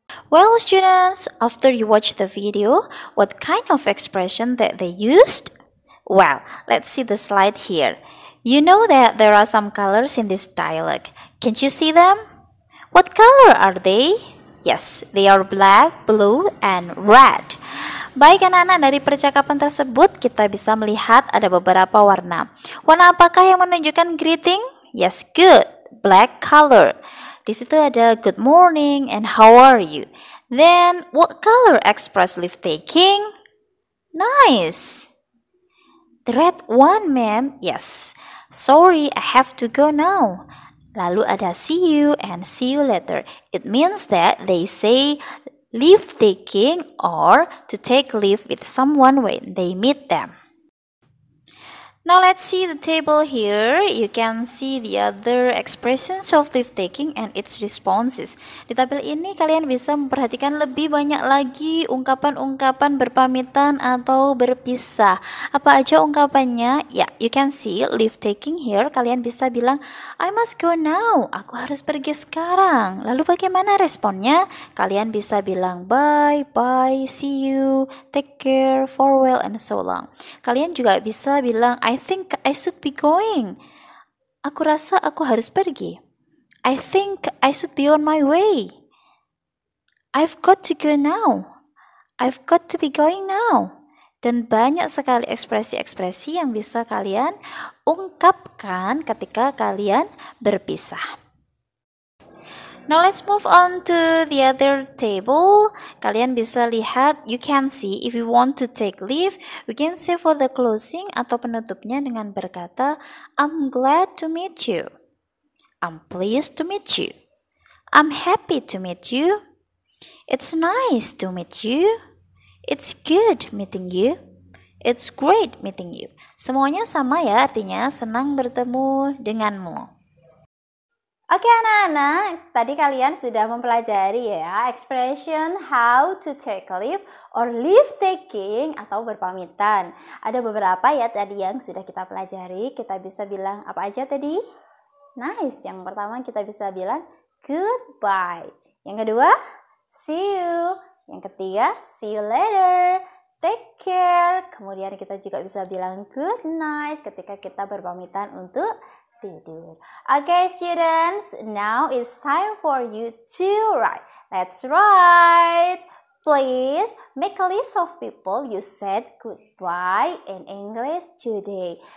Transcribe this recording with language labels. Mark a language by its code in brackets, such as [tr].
[en] Well, students, after you watch the video, what kind of expression that they used? Well, let's see the slide here. You know that there are some colors in this dialogue. Can't you see them? What color are they? Yes, they are black, blue, and red. [id] Baik anak-anak, dari percakapan tersebut kita bisa melihat ada beberapa warna. Warna apakah yang menunjukkan greeting? [en] Yes, good, black color. [id] Di situ ada [en] good morning and how are you. Then, what color express leave taking? Nice. The red one, ma'am. Yes. Sorry, I have to go now. [id] Lalu ada [en] see you and see you later. It means that they say leave taking or to take leave with someone when they meet them. Now let's see the table here. You can see the other expressions of leave taking and its responses. [id] Di tabel ini kalian bisa memperhatikan lebih banyak lagi ungkapan-ungkapan berpamitan atau berpisah. Apa aja ungkapannya? [en] Ya, you can see leave taking here. [id] Kalian bisa bilang, [en] I must go now. [id] Aku harus pergi sekarang. Lalu bagaimana responnya? Kalian bisa bilang [en] bye, bye, see you, take care, farewell, and so long. [id] Kalian juga bisa bilang, [en] I think I should be going. [id] Aku rasa aku harus pergi. [en] I think I should be on my way. I've got to go now. I've got to be going now. [id] Dan banyak sekali ekspresi-ekspresi yang bisa kalian ungkapkan ketika kalian berpisah. [en] Now let's move on to the other table. [id] Kalian bisa lihat, [en] you can see if you want to take leave, we can say for the closing [id] atau penutupnya dengan berkata, [en] I'm glad to meet you. I'm pleased to meet you. I'm happy to meet you. It's nice to meet you. It's good meeting you. It's great meeting you. [id] Semuanya sama ya, artinya senang bertemu denganmu. Oke anak-anak, tadi kalian sudah mempelajari ya [en] expression how to take leave or leave taking [id] atau berpamitan. Ada beberapa ya tadi yang sudah kita pelajari. Kita bisa bilang apa aja tadi? Nice. Yang pertama kita bisa bilang goodbye. Yang kedua, see you. Yang ketiga, [en] see you later. Take care. [id] Kemudian kita juga bisa bilang good night ketika kita berpamitan untuk tidur. [en] Okay, students, now it's time for you to write. Let's write. Please make a list of people you said goodbye in English today.